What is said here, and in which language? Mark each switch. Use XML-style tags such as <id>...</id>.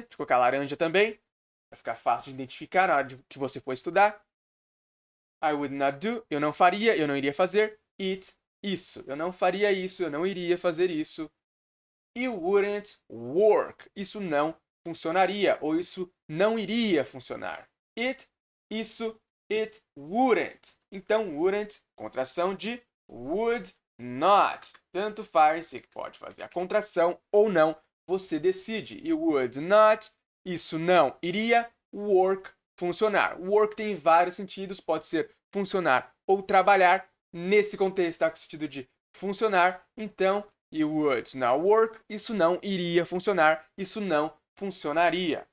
<pt>Deixa eu colocar laranja também, para ficar fácil de identificar na hora que você for estudar.</pt> <en>I would not do.</en> <pt>Eu não faria, eu não iria fazer. It, isso. Eu não faria isso, eu não iria fazer isso.</pt> <en>You wouldn't work.</en> <pt>Isso não funcionaria ou isso não iria funcionar.</pt> <en>It, isso, it wouldn't.</en> <pt>Então, wouldn't, contração de would not. Tanto faz, você pode fazer a contração ou não, você decide. You would not, isso não iria, work, funcionar. Work tem vários sentidos, pode ser funcionar ou trabalhar. Nesse contexto está com o sentido de funcionar, então,</pt> <en>you would not work,</en> <pt>isso não iria funcionar, isso não funcionaria.</pt>